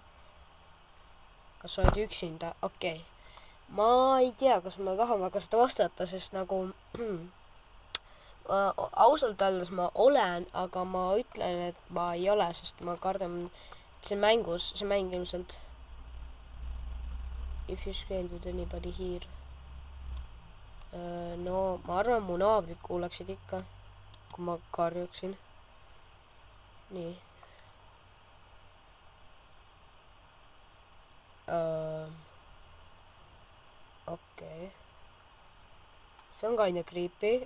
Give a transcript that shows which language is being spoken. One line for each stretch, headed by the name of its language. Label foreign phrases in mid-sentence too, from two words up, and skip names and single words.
Estonian: Kas sa oled üksinda? Okei. Ma ei tea, kas ma tahan väga seda vastata, sest nagu ausalt öeldes ma olen, aga ma ütlen, et ma ei ole, sest ma kardan, et see mäng ilmselt.
English: If you screamed with anybody here. No,
Estonian: ma arvan, mu naabrid kuulaksid ikka, kui ma karjuksin. Nii. Okei. See on ka aina creepy.